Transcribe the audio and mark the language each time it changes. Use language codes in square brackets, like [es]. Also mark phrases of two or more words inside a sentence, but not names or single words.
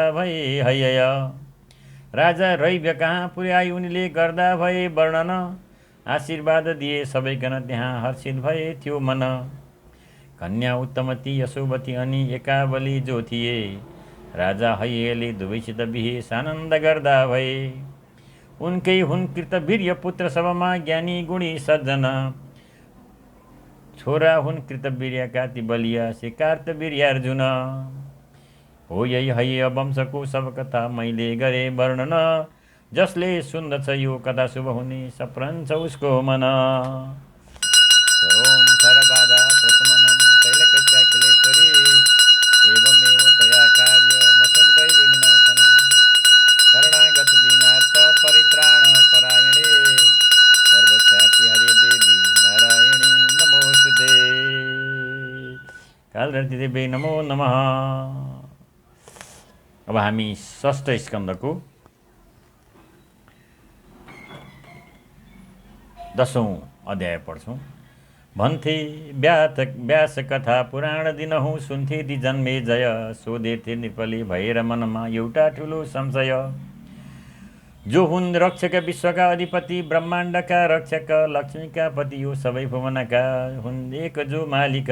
[ne] भए हैय राजा रैव्य कहाँ पुर्याई उनीले गर्दा भए वर्णन आशीर्वाद दिए सबैकन त्यहाँ हर्षित भए थियो मन कन्या उत्तमती यशोवती अनि एकावली जो थिए राजा हैयले दुवैसित बिहे सानन्द गर्दा भए उनकै हुन् कृतवीर्य पुत्र सबमा ज्ञानी गुणी सज्जन छोरा हुन् कृतवीर्यका ती बलिया से कार्तवीर्य अर्जुन हो यही हैय वंशको सब कथा मैले गरे वर्णन जसले सुन्दछ यो कथा शुभ हुने सप्रन्छ उसको मन [sa] ओम सर्वबाधा प्रशमनं तैलकस्याखिलेश्वरी एवमेव तया कार्य मसद्वैर्यविनाशनं शरणागत दीनार्थ परित्राण परायणे सर्वस्याति हरे देवी नारायणी नमोस्तुते कालरात्रि देवी नमो नमः। [ne] अब हामी षष्ठ स्कन्धको 10औं अध्याय पढ्छौँ। भन्थे व्यास कथा पुराण दिनहुँ सुन्थे ती जन्मे जय सोधेथे नृपले भएर मनमा एउटा ठुलो संशय जो हुन् रक्षक विश्वका अधिपति ब्रह्माण्डका रक्षक लक्ष्मीका पति यो सबै भुवनका हुन् एक जो मालिक